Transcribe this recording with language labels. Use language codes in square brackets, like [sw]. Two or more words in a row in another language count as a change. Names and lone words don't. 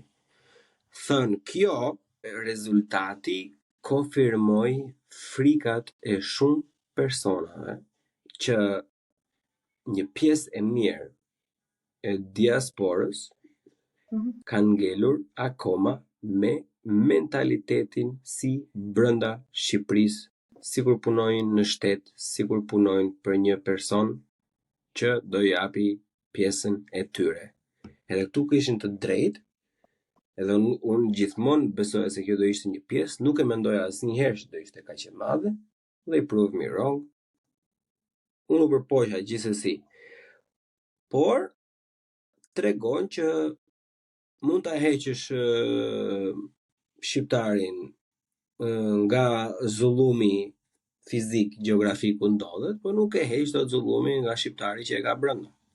[sq] Thënë kjo, rezultati konfirmoi frikat e shumë personave që një pjesë e mirë e diasporës kanë ngelur akoma me mentalitetin si brenda Shqipërisë, sikur punojnë në shtet, sikur punojnë për një person që do japi pjesën e tyre. Edhe këtu kishin të drejtë. Edhe unë gjithmonë besoja se kjo do ishte një pjesë, nuk e mendoja asnjëherë që do ishte kaq e madhe, [en] they prove me wrong. [sq] Unë u përpoqja gjithsesi. Por tregon që mund ta heqësh shqiptarin nga zullumi fizik, gjeografik ku ndodhet, por nuk e heq dot zullumin nga shqiptari që e ka brenda.